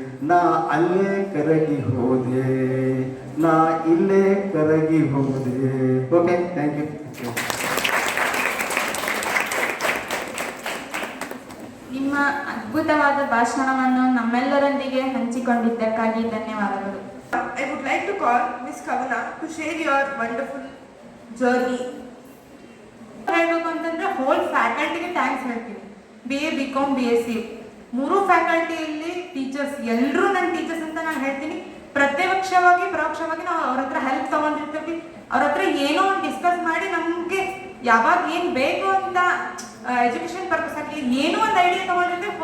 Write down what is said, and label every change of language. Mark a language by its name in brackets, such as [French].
[Kannada] ನಾ ಅಲ್ಲೇ ಕರಗಿ ಹೋದೆ, ನಾ ಇಲ್ಲೇ ಕರಗಿ ಹೋದೆ. [English] Okay, thank you. [Kannada] ನಿಮ್ಮ ಅದ್ಭುತವಾದ ಭಾಷಣವನ್ನು ನಮ್ಮೆಲ್ಲರೊಂದಿಗೆ ಹಂಚಿಕೊಂಡಿದ್ದಕ್ಕಾಗಿ ಧನ್ಯವಾದಗಳು. [English] I would like to call Miss Kavana to share your wonderful journey. [Kannada] ಹೇಳಬೇಕು ಅಂತಂದ್ರೆ ಹೋಲ್ ಫ್ಯಾಕಲ್ಟಿಗೆ ಥ್ಯಾಂಕ್ಸ್ ಹೇಳ್ತೀನಿ. BA, BCom, BSc 3 ಫ್ಯಾಕಲ್ಟಿಯಲ್ಲಿ ಟೀಚರ್ಸ್ ಎಲ್ಲರೂ ನನ್ನ ಟೀಚರ್ಸ್ ಅಂತ ನಾನು ಹೇಳ್ತೀನಿ. ಪ್ರತ್ಯಕ್ಷವಾಗಿ ಪರೋಕ್ಷವಾಗಿ ನಾವು ಅವ್ರ ಹತ್ರ ಹೆಲ್ಪ್ ತಗೊಂಡಿರ್ತೀವಿ. ಅವ್ರ ಹತ್ರ ಏನೋ ಒಂದು ಡಿಸ್ಕಸ್ ಮಾಡಿ ನಮಗೆ ಯಾವಾಗ ಏನು ಬೇಕು ಅಂತ ಎಜುಕೇಶನ್ ಪರ್ಪಸ್ ಆಗಿ ಏನೋ ಒಂದು ಐಡಿಯಾ ತಗೊಂಡಿರ್ತೀವಿ.